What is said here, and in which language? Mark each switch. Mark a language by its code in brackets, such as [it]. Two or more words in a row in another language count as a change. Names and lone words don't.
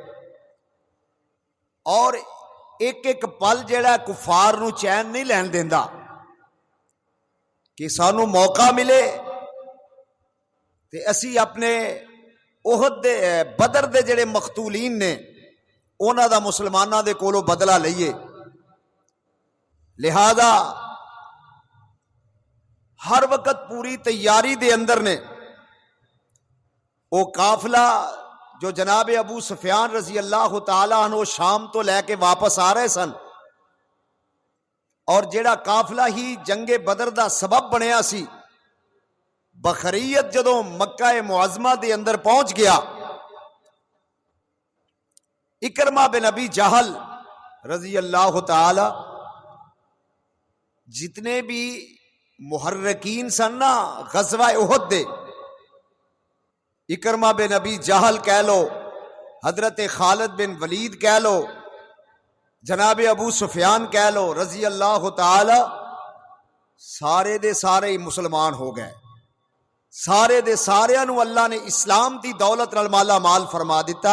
[pa] اور ایک ایک پل جڑا کفار نو چین نہیں لین دیندا کہ سانو موقع ملے تے اسی اپنے احد دے بدر دے جڑے مقتولین نے انہاں دا مسلماناں دے کولوں بدلہ لئیے۔ لہذا ہر وقت پوری تیاری دے اندر نے وہ قافلہ جو جناب ابو سفیان [ar] رضی اللہ تعالیٰ عنہ [pa] شام تو لے کے واپس آ رہے سن، اور جیڑا قافلہ ہی جنگ بدر دا سبب بنیا سی، بخریت جدوں مکہ معظمہ دے اندر پہنچ گیا، اکرمہ بن ابی جہل [ar] رضی اللہ تعالی [pa] جتنے بھی محرکین سن نا غزوہ احد دے، اکرمہ بن ابی جہل کہہ لو، حضرت خالد بن ولید کہہ لو، جناب ابو سفیان کہہ لو [ar] رضی اللہ تعالی، [pa] سارے دے سارے مسلمان ہو گئے، سارے دے سارے نو اللہ نے اسلام دی دولت نال مالا مال فرما دیتا۔